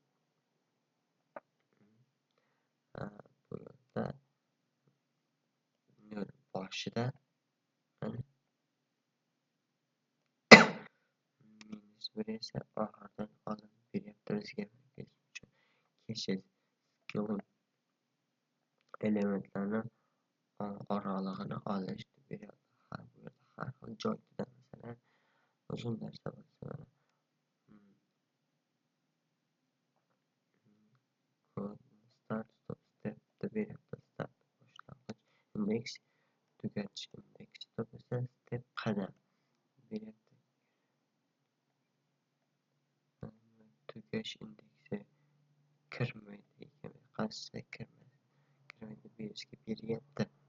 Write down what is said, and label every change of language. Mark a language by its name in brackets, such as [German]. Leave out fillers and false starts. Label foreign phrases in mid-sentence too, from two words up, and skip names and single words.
[Uzbek] Bu yerda 0 boshida mana -1 esa oxiridan olib beryapti bizga. Keshish string elementlarni oralig'ini olish deb beryapti. Bu yerda har xil joyda masalan uzun narsa bo'lsa mana [English] start stop step [Uzbek] deb beryapti. Start boshlang'ich indeks, tugatish indeks, stop esa step qadam beryapti. Tugash indeksi kirmaydi ekan. Qaysi kirmaydi bizga beryapti.